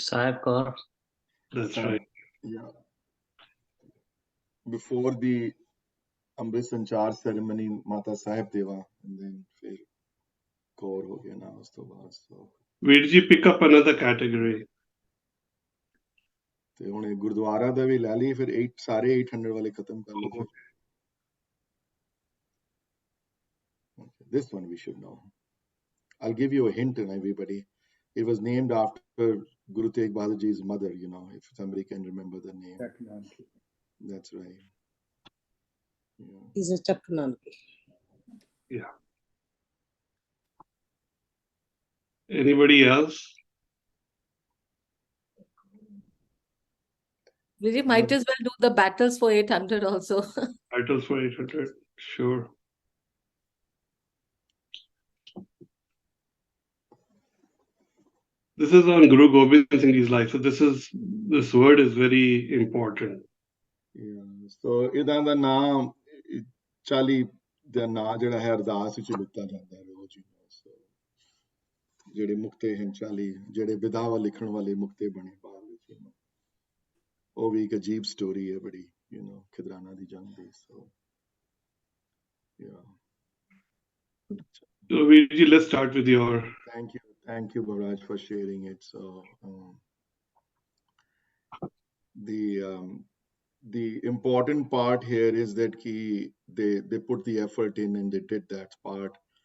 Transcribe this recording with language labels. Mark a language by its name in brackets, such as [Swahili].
[Punjabi] Sahib Kaur. [English] That's right. Yeah. Before the Amrit Sanchar ceremony, Mata Sahib Deva, and then [Punjabi] फिर कौर हो गया ना उस तो बाद। [English] So Virji, pick up another category. [Punjabi] ਤੇ ਹੁਣ ਇਹ ਗੁਰਦੁਆਰਾ ਦਾ ਵੀ ਲੈ ਲਈ, ਫਿਰ ਸਾਰੇ 800 ਵਾਲੇ ਖਤਮ ਕਰ ਲਓ ਫਿਰ। [English] Okay, this one we should know. I'll give you a hint, everybody. It was named after Guru Tegh Bahadur Ji's mother, you know, if somebody can remember the name. That's right. Yeah. He's a Chak Nanki. Yeah. Anybody else? Viji might as well do the battles for 800 also. Titles for 800. Sure. This is on Guru Gobind Singh Ji's life. So this word is very important. Yeah. [Punjabi] So ਇਹਦਾ ਦਾ ਨਾਮ 40 ਦਾ ਨਾਂ ਜਿਹੜਾ ਹੈ ਅਰਦਾਸ ਵਿੱਚ ਲਿਖਿਆ ਜਾਂਦਾ ਹੈ ਰੋਜ਼ ਹੀ। So ਜਿਹੜੇ ਮੁਕਤੇ ਹਨ 40, ਜਿਹੜੇ ਵਿਦਾਵਾ ਲਿਖਣ ਵਾਲੇ ਮੁਕਤੇ ਬਣੇ ਬਾਅਦ ਵਿੱਚ, you know, ਉਹ ਵੀ ਇੱਕ ਅਜੀਬ ਸਟੋਰੀ ਹੈ ਬੜੀ, you know, ਖਿਦਰਾਨਾ ਦੀ ਜੰਗ ਦੀ। [English] So yeah. So Virji, let's start with your. Thank you, Bhavraj, for sharing it. So the important part here is that they put the effort in and they did that part.